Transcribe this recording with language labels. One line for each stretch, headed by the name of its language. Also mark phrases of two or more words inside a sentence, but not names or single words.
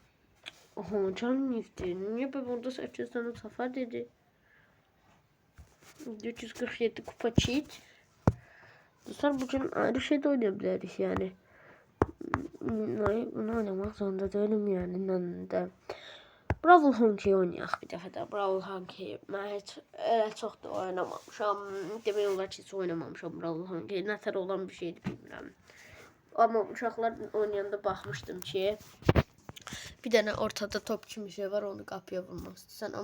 Turkish: Aha canım gitti. Niye ben burada 800 tane zafer dedi. 447 kupa cheat. Dostlar bugün ayrı şey de oynayabiliriz yani. Bunu oynamak zorunda değilim yani.
Azerbaijani: Ben de Brawl Honkey oynayaq bir dəfə də. Brawl Honkey mən heç elə çox da oynamamışam. Demək olar ki, heç oynamamışam Brawl Honkey. Nətər olan bir şeydir bilmirəm. Amma uşaqlar oynayanda baxmışdım ki, bir dənə ortada top kimi şey var, onu qapıya vurmaq istəyirsən.